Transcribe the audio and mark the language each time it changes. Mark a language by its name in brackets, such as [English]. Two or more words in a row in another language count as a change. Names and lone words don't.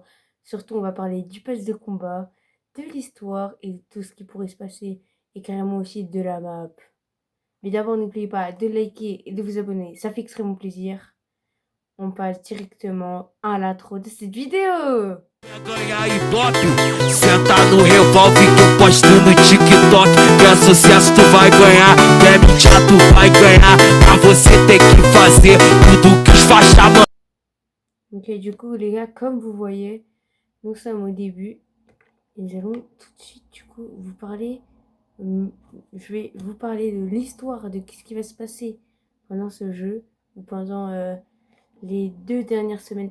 [French] Surtout, on va parler du pass de combat, de l'histoire et de tout ce qui pourrait se passer et carrément aussi de la map. Mais d'abord, n'oubliez pas de liker et de vous abonner, ça fait extrêmement plaisir. On passe directement à l'intro de cette vidéo. [Portuguese] Ganhar Ibope, senta no revólver que eu posto no TikTok. Que é sucesso tu vai ganhar, que é mídia tu vai ganhar. Pra você ter que fazer tudo que os faixa mandam. [French] Ok, du coup, les gars, comme vous voyez, nous sommes au début. Et nous allons tout de suite, du coup, vous parler. Je vais vous parler de l'histoire de ce qui va se passer pendant ce jeu ou pendant les 2 dernières semaines.